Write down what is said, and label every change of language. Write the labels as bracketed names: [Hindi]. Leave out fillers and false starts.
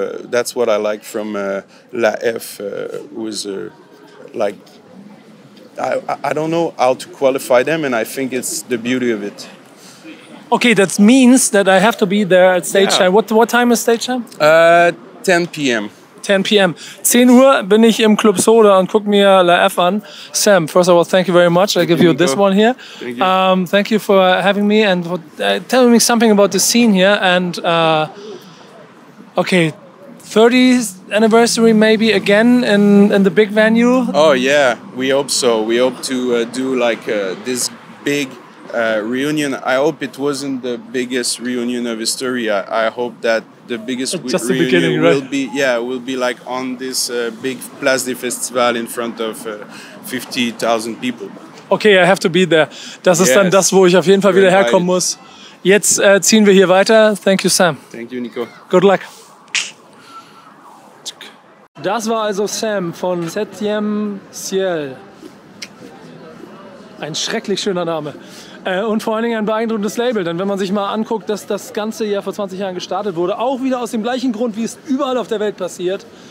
[English] That's what I like from LaF, who is like I don't know how to qualify them, and I think it's the beauty of it. Okay, that means that I have to be there at stage time. What time is stage time? 10 p.m. 10 p.m. [German] 10 Uhr bin ich im Club Soda und guck mir LaF an. [English] Sam, first of all, thank you very much. I give you this one here. Thank you. Thank you for having me and for telling me something about the scene here. And okay, 30th anniversary maybe again in the big venue. Oh yeah, we hope so. We hope to do like this big reunion. I hope it wasn't the biggest reunion of history. I hope that the biggest reunion will be like on this big Place des Festivals in front of 50,000 people. Okay, I have to be there. [German] Das ist dann das, wo ich auf jeden Fall wieder herkommen muss. Jetzt ziehen wir hier weiter. [English] Thank you, Sam. Thank you, Niko. Good luck. [German] Das war also Sam von Ciel. Ein schrecklich schöner Name. Und vor allen Dingen ein beeindruckendes Label, denn wenn man sich mal anguckt, dass das Ganze ja vor 20 Jahren gestartet wurde, auch wieder aus dem gleichen Grund, wie es überall auf der Welt passiert.